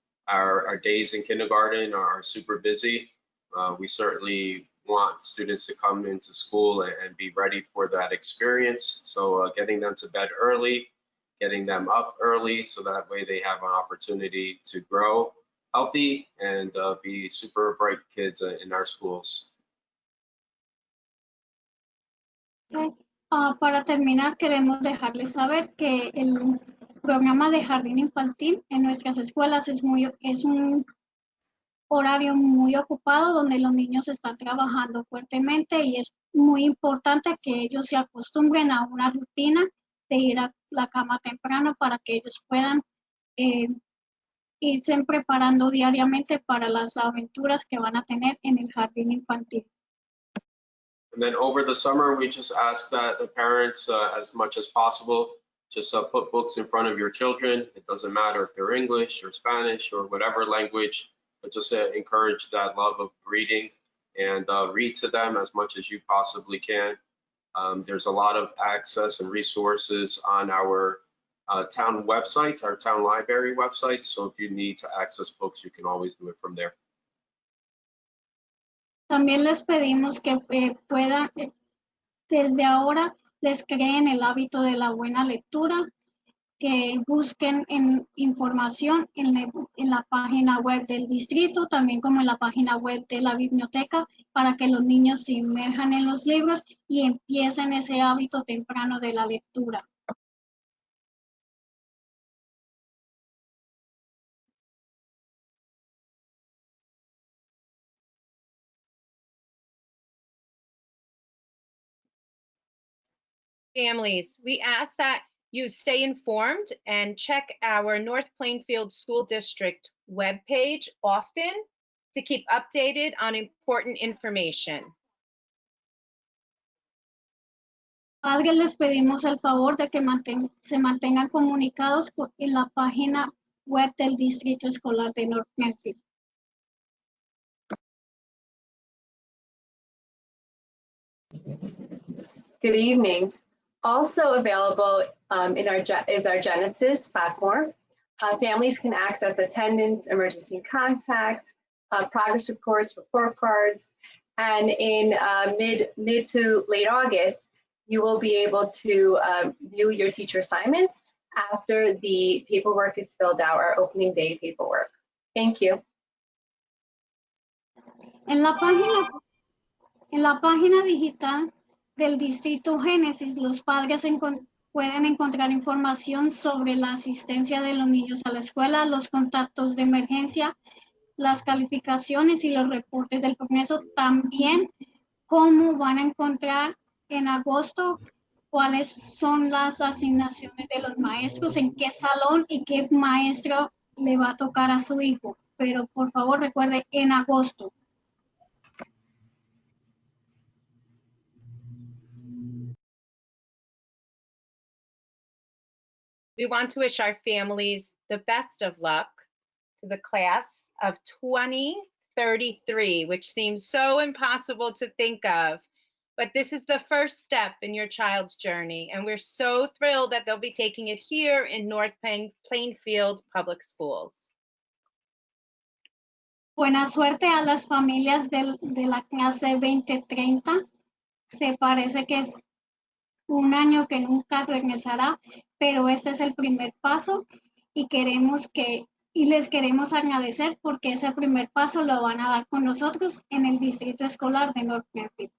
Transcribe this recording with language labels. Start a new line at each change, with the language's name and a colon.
English: our days in kindergarten are super busy. We certainly want students to come into school and be ready for that experience. So getting them to bed early, getting them up early, so that way they have an opportunity to grow healthy and be super bright kids in our schools.
Spanish: Para terminar, queremos dejarles saber que el programa de jardín infantil en nuestras escuelas es un horario muy ocupado donde los niños están trabajando fuertemente y es muy importante que ellos se acostumbren a una rutina de ir a la cama temprano para que ellos puedan irse preparando diariamente para las aventuras que van a tener en el jardín infantil.
English: And then over the summer, we just ask that the parents, as much as possible, just put books in front of your children. It doesn't matter if they're English or Spanish or whatever language, but just encourage that love of reading and read to them as much as you possibly can. There's a lot of access and resources on our town website, our town library website. So if you need to access books, you can always do it from there.
Spanish: También les pedimos que puedan, desde ahora, les creen el hábito de la buena lectura, que busquen información en la página web del distrito, también como en la página web de la biblioteca, para que los niños se inmerjan en los libros y empiecen ese hábito temprano de la lectura.
English: Families, we ask that you stay informed and check our North Plainfield School District webpage often to keep updated on important information.
Spanish: Padres, les pedimos el favor de que se mantengan comunicados en la página web del Distrito Escolar de North Plainfield.
English: Good evening. Also available is our Genesis platform. Families can access attendance, emergency contact, progress reports, report cards, and in mid to late August, you will be able to view your teacher assignments after the paperwork is filled out, our opening day paperwork. Thank you.
Spanish: En la página digital del Distrito Génesis, los padres pueden encontrar información sobre la asistencia de los niños a la escuela, los contactos de emergencia, las calificaciones y los reportes del progreso. También cómo van a encontrar en agosto cuáles son las asignaciones de los maestros, en qué salón y qué maestro le va a tocar a su hijo. Pero por favor recuerde, en agosto.
English: We want to wish our families the best of luck to the class of 2033, which seems so impossible to think of. But this is the first step in your child's journey, and we're so thrilled that they'll be taking it here in North Plainfield Public Schools.
Spanish: Buena suerte a las familias de la clase 2030. Se parece que es un año que nunca regresará, pero este es el primer paso y les queremos agradecer porque ese primer paso lo van a dar con nosotros en el Distrito Escolar de North Plainfield.